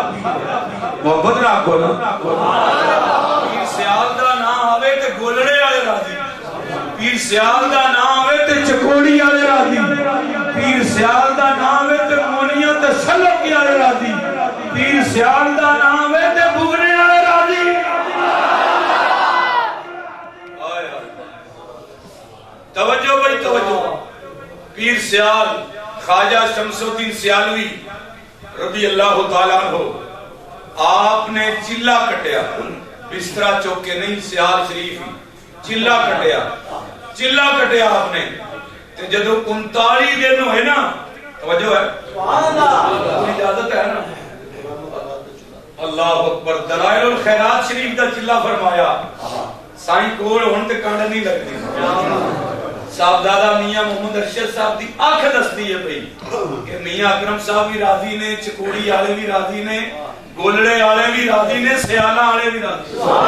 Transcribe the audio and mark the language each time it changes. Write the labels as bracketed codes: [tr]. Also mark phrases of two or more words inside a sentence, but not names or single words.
[pa] محبت رکھو نا، پیر سیال دا نام آوے تے گولڑے والے راضی، پیر سیال دا نام آوے تے چکوڑی والے راضی، پیر سیال دا نام آوے تے مونیا تے سلک والے راضی، پیر سیال دا نام ہے تے بگنے والے راضی. توجہ بھائی توجہ. پیر سیال خواجہ شمس الدین سیالوی [ar] رضي الله تعالى عنه [pa] آپنے چلہ کٹیا، بستر چوک کے نہیں، سیال شریف چلہ کٹیا آپنے. تے جدوں 39 دن ہوئے نا، توجہ ہے، اجازت ہے نا, [ar] الله أكبر. [pa] دلائل الخیرات شریف دا چلہ فرمایا، سائیں کول ہن تے کنڈ نہیں لگدی. صاحبزادہ میاں محمد ارشد صاحب دی اکھ دسدی ہے بھائی کہ میاں اکرم صاحب بھی راضی نے، چکوڑی والے بھی راضی نے، گولڑے والے بھی راضی نے، سیالاں والے بھی راضی.